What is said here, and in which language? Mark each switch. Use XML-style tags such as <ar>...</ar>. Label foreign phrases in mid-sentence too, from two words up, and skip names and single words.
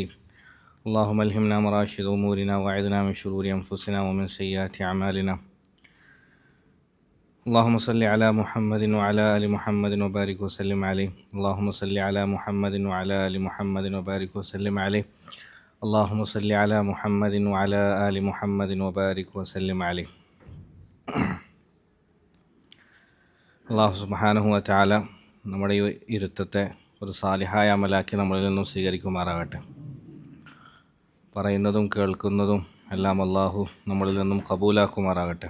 <ar>اللهم الهمنا مراشد أمورنا وأعذنا من شرور أنفسنا ومن سيئات أعمالنا. اللهم صل على محمد وعلى آل محمد وبارك وسلم عليه. اللهم صل على محمد وعلى آل محمد وبارك وسلم عليه. اللهم صل على محمد وعلى آل محمد وبارك وسلم عليه. الله سبحانه وتعالى</ar> <ml>നമ്മുടെ ഈ ഇരുത്തത്തെ ഒരു സാലിഹായ അമലാക്കി നമ്മളിൽ നിന്നും സ്വീകരിക്കുമാറാകട്ടെ. പറയുന്നതും കേൾക്കുന്നതും എല്ലാം അല്ലാഹു നമ്മളിൽ നിന്നും കബൂലാക്കുമാറാകട്ടെ.</ml>